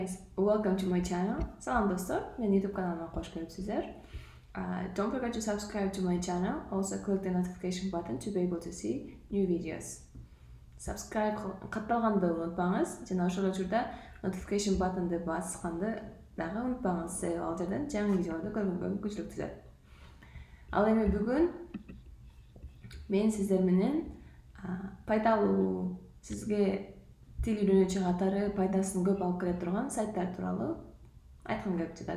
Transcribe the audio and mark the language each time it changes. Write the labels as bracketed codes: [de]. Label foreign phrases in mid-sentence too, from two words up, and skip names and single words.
[en] Welcome to my channel. [tk] Salam dostlar, meni YouTube kanalıma hoş gelipsizler. [en] Don't forget to subscribe to my channel. Also click the notification button to be able to see new videos. [ky] Subscribe катталганды унутпаңыз, жана ошол учурда [en] notification buttonды [ky] басканды дагы унутпаңыз. Себеби ал жерден жаңы видеолорду көргөнгө мүмкүнчүлүк түзөт. Ал эми бүгүн мен сиздер менен пайдалуу, сизге тил үйрөнүүчү катары пайдасын көп алып келе турган сайттар тууралуу айткым келип жатат.